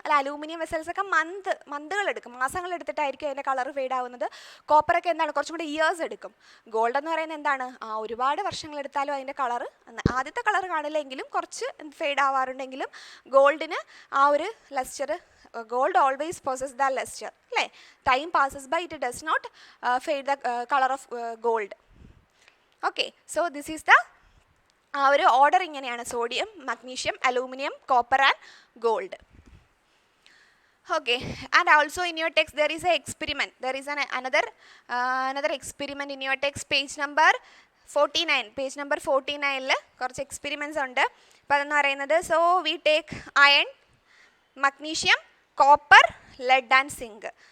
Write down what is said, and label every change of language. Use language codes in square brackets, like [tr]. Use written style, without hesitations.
[ml] Aluminium vessels ഒക്കെ മന്തുകൾ എടുക്കും, മാസങ്ങൾ എടുത്തിട്ടായിരിക്കും അതിൻ്റെ കളർ ഫെയ്ഡ് ആവുന്നത്. കോപ്പറൊക്കെ എന്താണ്? കുറച്ചും കൂടി ഇയേഴ്സ് എടുക്കും. ഗോൾഡ് എന്ന് പറയുന്നത് എന്താണ്? ഒരുപാട് വർഷങ്ങൾ എടുത്താലും അതിൻ്റെ കളർ, ആദ്യത്തെ കളർ കാണില്ലെങ്കിലും കുറച്ച് ഫെയ്ഡ് ആവാറുണ്ടെങ്കിലും ഗോൾഡിന് ആ ഒരു Leicester, [en] gold always possesses the luster, [ml] അല്ലേ? [en] Time passes by, it does not fade the color of gold. Okay, so this is the [ml] ആ ഒരു ഓർഡർ ഇങ്ങനെയാണ്: sodium, magnesium, aluminium, copper and gold. [en] Okay, and also in your text there is a experiment. There is another experiment in your text, page number 49. [ml] Page number 49 കുറച്ച് experiments ഉണ്ട്. അപ്പോൾ അതെന്ന് പറയുന്നത്, [en] So we take iron, magnesium, copper, lead and zinc.